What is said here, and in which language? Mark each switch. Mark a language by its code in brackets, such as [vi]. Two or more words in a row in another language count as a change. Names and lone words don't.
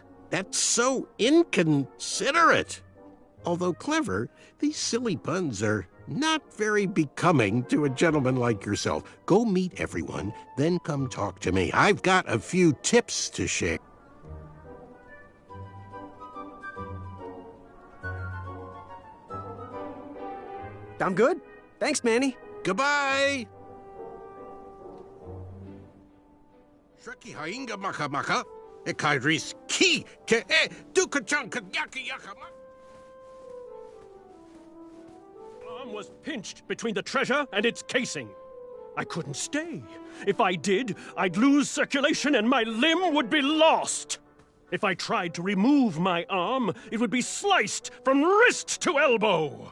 [en] That's so inconsiderate. Although clever, these silly puns are not very becoming to a gentleman like yourself. Go meet everyone, then come talk to me. I've got a few tips to share. I'm good. Thanks, Manny. Goodbye! Shreki hainga maka maka, ekairis ki ke e dukachanka yaka yaka. Arm was pinched between the treasure and its casing. I couldn't stay. If I did, I'd lose circulation and my limb would be lost. If I tried to remove my arm, it would be sliced from wrist to elbow.